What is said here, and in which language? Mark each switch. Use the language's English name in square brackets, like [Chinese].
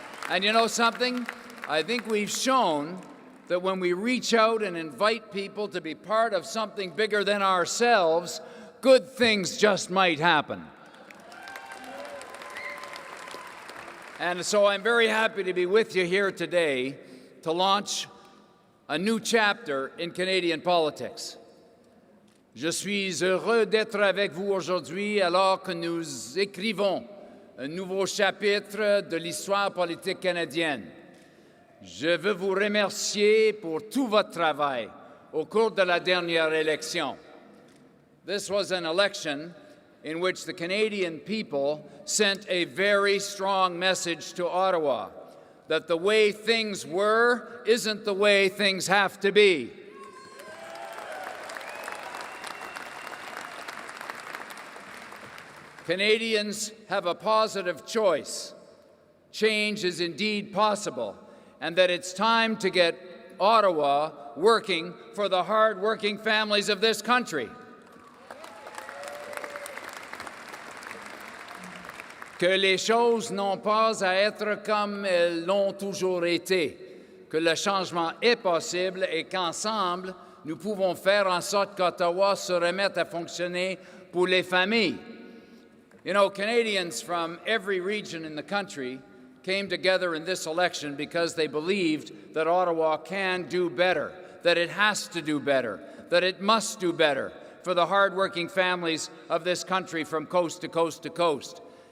[English] And you know something? I think we've shown that when we reach out and invite people to be part of something bigger than ourselves, good things just might happen. And so I'm very happy to be with you here today to launch a new chapter in Canadian politics. [French] Je suis heureux d'être avec vous aujourd'hui alors que nous écrivons un nouveau chapitre de l'histoire politique canadienne. Je veux vous remercier pour tout votre travail au cours de la dernière élection. [English] This was an election in which the Canadian people sent a very strong message to Ottawa that the way things were isn't the way things have to be. Canadians have a positive choice. Change is indeed possible, and that it's time to get Ottawa working for the hard-working families of this country. [French] Que les choses n'ont pas à être comme elles l'ont toujours été, que le changement est possible et qu'ensemble, nous pouvons faire en sorte qu'Ottawa se remette à fonctionner pour les familles. [English] You know, Canadians from every region in the country came together in this election because they believed that Ottawa can do better, that it has to do better, that it must do better for the hardworking families of this country from coast to coast to coast.